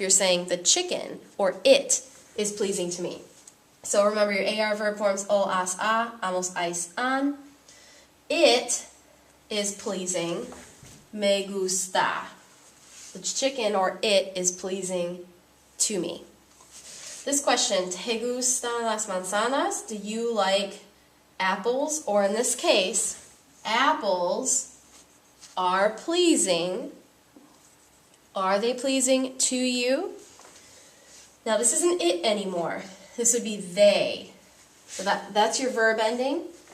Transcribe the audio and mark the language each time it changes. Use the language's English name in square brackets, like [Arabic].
[English] You're saying the chicken or it is pleasing to me. So remember your AR verb forms o, as, a, amos, ais, an. It is pleasing, [Spanish] me gusta. [English] The chicken or it is pleasing to me. This question, [Spanish] ¿te gustan las manzanas? [English] Do you like apples? Or in this case, apples are pleasing. Are they pleasing to you? Now this isn't it anymore. This would be they. So that's your verb ending.